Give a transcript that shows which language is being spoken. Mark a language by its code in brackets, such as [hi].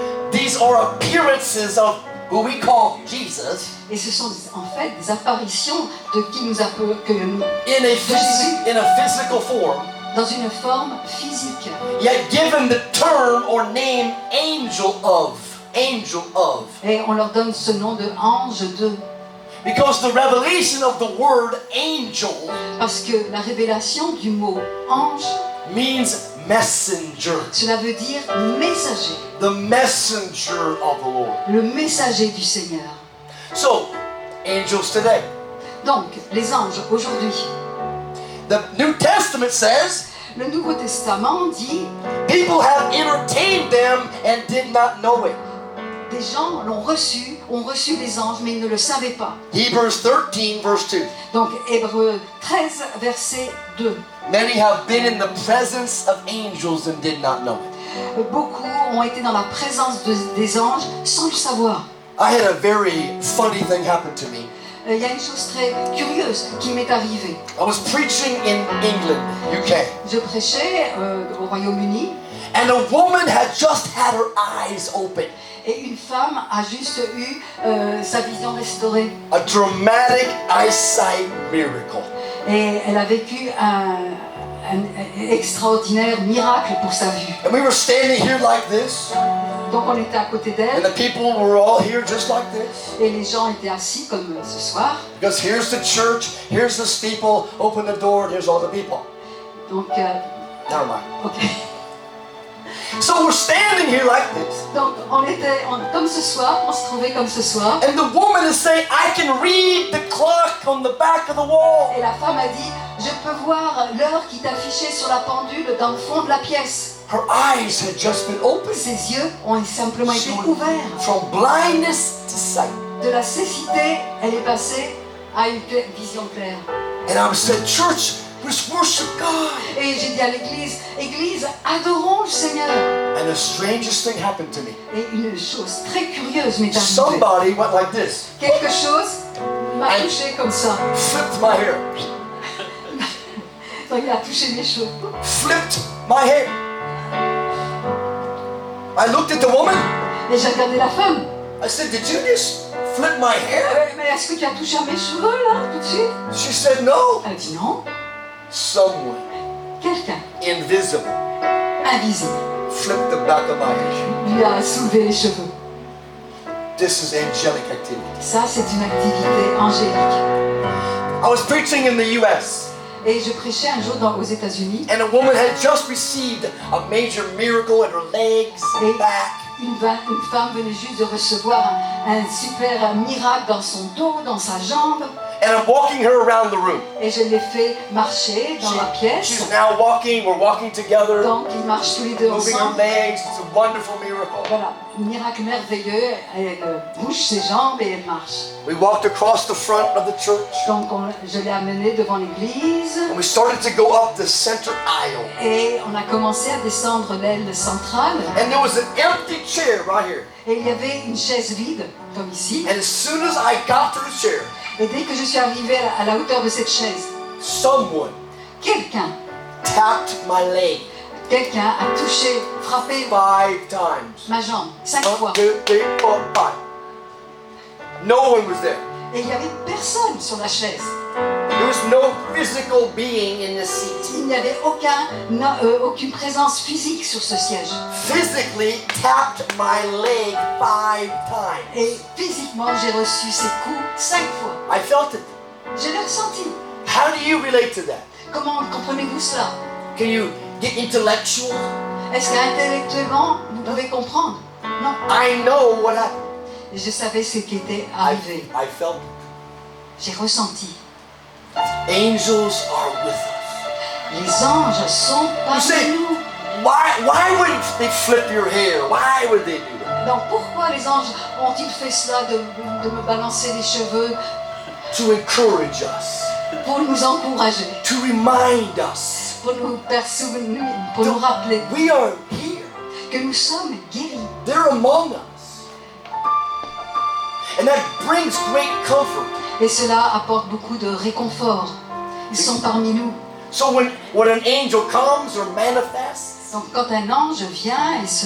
[en] These are appearances of who we call Jesus [fr] Et ce sont en fait des apparitions de qui nous appelle [en] in a physical form, [fr] dans une forme physique. [en] yet given the term or name angel of. [fr] Et on leur donne ce nom de ange de. [en] Because the revelation of the word angel [fr] Parce que la révélation du mot ange, [en] means messenger. [fr] cela veut dire messager. [en] The messenger of the Lord. [fr] Le messager du Seigneur. [en] So, angels today. [fr] Donc, les anges aujourd'hui. [en] The New Testament says [fr] Le Nouveau Testament dit [en] people have entertained them and did not know it. [fr] des gens ont reçu les anges, mais ils ne le savaient pas. [en] Hebrews 13, verse 2. [fr] Donc, Hébreux 13, verset 2. [en] Many have been in the presence of angels and did not know it. [fr] Beaucoup ont été dans la présence des anges sans le savoir. [en] I had a very funny thing happen to me. [fr] Il y a une chose très curieuse qui m'est arrivée. [en] I was preaching in England, UK, [fr] Je prêchais au Royaume-Uni [en] and a woman had just had her eyes open. [fr] et une femme a juste eu sa vision restaurée. [en] A dramatic eyesight miracle. [fr] Et elle a vécu un extraordinaire miracle pour sa vue. [en] And we were standing here like this, [fr] Donc on était à côté [en] and [fr] d'elle [en] the people were all here just like this. [fr] et les gens étaient assis comme ce soir. [en] Because here's the church, here's the steeple, open the door, and here's all the people. [fr] Donc, [en] Never mind. ok. So we're standing here like this, [fr] Donc comme ce soir, on se trouvait comme ce soir. [en] and the woman is saying, I can read the clock on the back of the wall. [fr] Et la femme a dit, je peux voir l'heure qui est affichée sur la pendule dans le fond de la pièce. [en] Her eyes had just been opened. [fr] Ses yeux ont simplement été ouverts. [en] From blindness to sight. [fr] de la cécité, elle est passée à une vision claire. [en] And I said, church, let's worship God. [fr] Et j'ai dit à l'église, Église, adorons le Seigneur. [en] And the strangest thing happened to me. [fr] Et une chose très curieuse m'est arrivée. [en] Somebody went like this, [fr] Quelque chose m'a touché comme ça. [en] flipped my hair, [fr] Donc il a touché mes cheveux. [en] flipped my hair. I looked at the woman. [fr] Et j'ai regardé la femme. [en] I said, did you just flip my hair? [fr] Mais est-ce que tu as touché à mes cheveux là, tout de suite? [en] She said, no. [fr] Elle a dit non. [en] Someone [fr] Quelqu'un [en] invisible [fr] invisible [en] flipped the back of my head. [fr] lui a soulevé les cheveux. [en] This is angelic activity. [fr] Ça, c'est une activité angélique. [en] I was preaching in the US, [fr] Et je prêchais un jour aux États-Unis. [en] and a woman had just received a major miracle in her legs and back. [fr] Une femme venait juste de recevoir un super miracle dans son dos, dans sa jambe. [en] And I'm walking her around the room. [fr] Et je l'ai fait marcher dans la pièce. [en] She's now walking, we're walking together, [fr] Donc ils marchent tous les deux [en] moving her [fr] ensemble. [en] legs. It's a wonderful miracle. [fr] Voilà, miracle merveilleux. Elle bouge ses jambes et elle marche. [en] We walked across the front of the church, [fr] Donc je l'ai amenée devant l'église. [en] and we started to go up the center aisle. [fr] Et on a commencé à descendre l'aile centrale. [en] And there was an empty chair right here. [fr] Et il y avait une chaise vide, comme ici. [en] And as soon as I got to the chair, [fr] Et dès que je suis arrivée à la hauteur de cette chaise, [en] someone [fr] quelqu'un [en] tapped my leg [fr] a touché, frappé [en] 5 times. [fr] ma jambe 5 fois. [en] 1, 2, 3, 4, 5. No one was there. [fr] Et il n'y avait personne sur la chaise. [en] There was no physical being in the seat. [fr] Il n'y avait aucune présence physique sur ce siège. [en] Physically tapped my leg 5 times. [fr] Et physiquement, j'ai reçu ces coups 5 fois. [en] I felt it. [fr] Je l'ai ressenti. [en] How do you relate to that? [fr] Comment comprenez-vous cela? [en] Can you get intellectual? [fr] Est-ce qu'intellectuellement, vous pouvez comprendre? Non. [en] I know what happened. [fr] Et je savais ce qui était arrivé. [en] I felt it. [fr] J'ai ressenti. [en] Angels are with us. [fr] Les anges sont [en] You [fr] parmi [en] say, [fr] nous. [en] why would they flip your hair? Why would they do that? [fr] Donc pourquoi les anges ont-ils fait cela de me balancer les cheveux? [en] To encourage us, [fr] Pour nous encourager, [en] to remind us [fr] pour nous faire souvenir, pour nous rappeler [en] we are here. [fr] que nous sommes guéris. [en] They're among us. And that brings great comfort. [fr] Et cela apporte beaucoup de réconfort. Ils sont parmi nous. [en] So when an angel comes or manifests, [fr] Donc quand un ange vient et se